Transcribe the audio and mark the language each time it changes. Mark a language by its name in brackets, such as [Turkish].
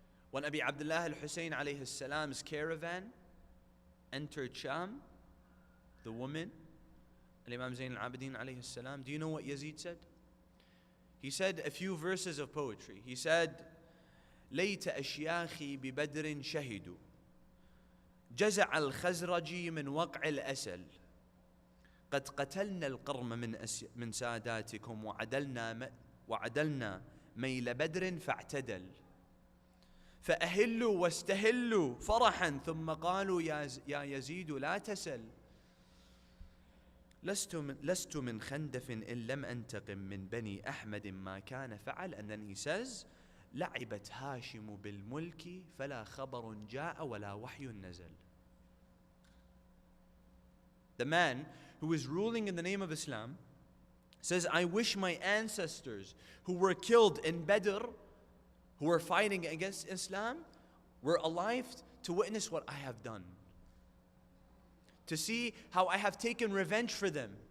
[English] When Abi Abdullah al-Hussein alayhi salam's caravan entered Sham, the woman, Imam Zayn al-Abidin alayhi salam, do you know what Yazid said? He said a few verses of poetry. He said, [Arabic] ليت أشياخي ببدر شهدوا جزع الخزرج من وقع الأسل قد قتلنا القرم من ساداتكم وعدلنا ميل بدر فاعتدل فأهلوا واستهلوا فرحا ثم قالوا يا يزيد لا تسل لست من خندف إن لم أنتقم من بني أحمد ما كان فعل. [English] And then he says [Arabic] لعبت هاشم بالملك فلا خبر جاء ولا وحي نزل. [English] The man who is ruling in the name of Islam says, I wish my ancestors who were killed in Badr, who were fighting against Islam, were alive to witness what I have done, to see how I have taken revenge for them.